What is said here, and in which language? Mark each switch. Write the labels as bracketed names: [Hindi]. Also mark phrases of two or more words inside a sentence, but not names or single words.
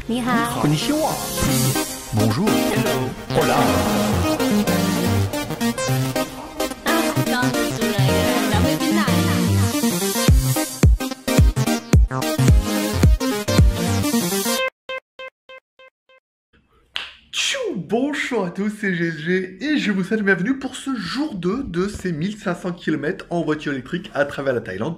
[Chinese] 你好。 [Japanese] Konnichiwa. [French] Bonjour. [English] Hello. [Spanish] Hola. [Chinese] 刚刚煮了一个蓝莓冰奶。 [French] Bonjour à tous, c'est GLG et je vous souhaite la bienvenue pour ce jour 2 de ces 1500 km en voiture électrique à travers la Thaïlande.